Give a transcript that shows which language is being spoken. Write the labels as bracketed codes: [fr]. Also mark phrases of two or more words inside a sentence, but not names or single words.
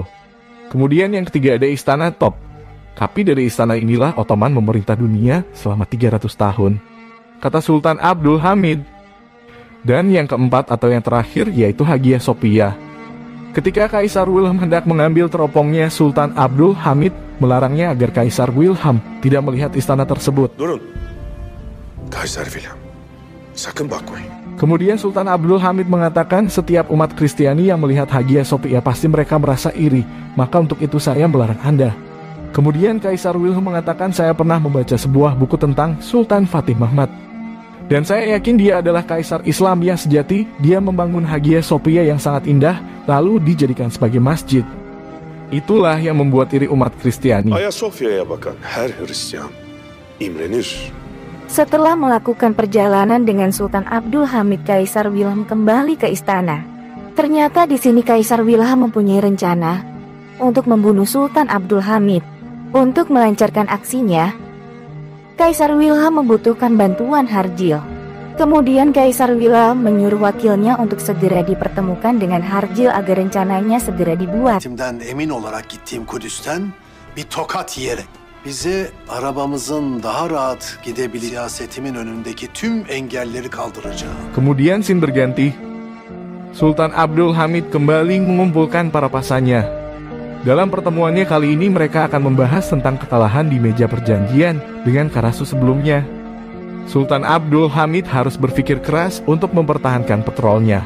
[id] Kemudian yang ketiga ada istana Top. Tapi dari istana inilah Ottoman memerintah dunia selama 300 tahun, kata Sultan Abdul Hamid. Dan yang keempat atau yang terakhir yaitu Hagia Sophia. Ketika Kaisar Wilhelm hendak mengambil teropongnya, Sultan Abdul Hamid melarangnya agar Kaisar Wilhelm tidak melihat istana tersebut. [tr] durun. Kaisar Wilhelm, sakın bakmayın. [id] Kemudian Sultan Abdul Hamid mengatakan setiap umat Kristiani yang melihat Hagia Sophia pasti mereka merasa iri, maka untuk itu saya melarang Anda. Kemudian Kaisar Wilhelm mengatakan saya pernah membaca sebuah buku tentang Sultan Fatih Mehmed. Dan saya yakin dia adalah Kaisar Islam yang sejati, dia membangun Hagia Sophia yang sangat indah, lalu dijadikan sebagai masjid. Itulah yang membuat iri umat Kristiani. [tr] Ayasofya'ya bakan her Hristiyan imrenir. [id] Setelah melakukan perjalanan dengan Sultan Abdul Hamid, Kaisar Wilhelm kembali ke istana. Ternyata di sini Kaisar Wilhelm mempunyai rencana untuk membunuh Sultan Abdul Hamid. Untuk melancarkan aksinya, Kaisar Wilhelm membutuhkan bantuan Harjil. Kemudian Kaisar Wilhelm menyuruh wakilnya untuk segera dipertemukan dengan Harjil agar rencananya segera dibuat. [tr] Timden emin olarak gittiğim Kudüs'ten bir tokat yiyerek bize arabamızın daha rahat gidebileceği siyasetimin önündeki tüm engelleri kaldıracağım. [id] Kemudian scene berganti. Sultan Abdul Hamid kembali mengumpulkan para pasannya. Dalam pertemuannya kali ini mereka akan membahas tentang kekalahan di meja perjanjian dengan Karasus sebelumnya. Sultan Abdul Hamid harus berpikir keras untuk mempertahankan petrolnya.